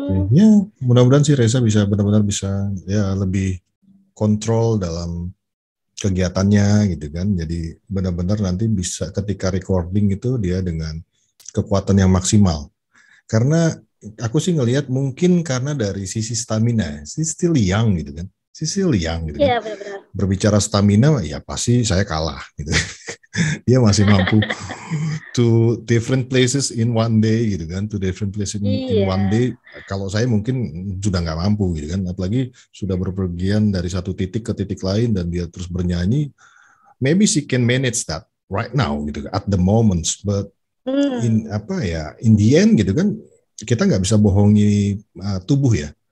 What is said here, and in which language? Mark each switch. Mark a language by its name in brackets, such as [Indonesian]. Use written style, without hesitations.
[Indonesian] Ya, mudah-mudahan sih Reza bisa benar-benar bisa ya lebih kontrol dalam kegiatannya gitu kan. Jadi benar-benar nanti bisa ketika recording itu dia dengan kekuatan yang maksimal. Karena aku sih ngelihat mungkin karena dari sisi stamina, [English] still young [Indonesian] gitu kan. [English] Still young [Indonesian] gitu kan. Benar-benar. Berbicara stamina ya pasti saya kalah gitu. Dia masih mampu [English] to different places in one day [Indonesian] gitu kan, to different places in one day. Kalau saya mungkin sudah nggak mampu gitu kan, apalagi sudah berpergian dari satu titik ke titik lain dan dia terus bernyanyi. [English] Maybe she can manage that right now [Indonesian] gitu [English] at the moment, but in the end [Indonesian] gitu kan, kita nggak bisa bohongi tubuh ya.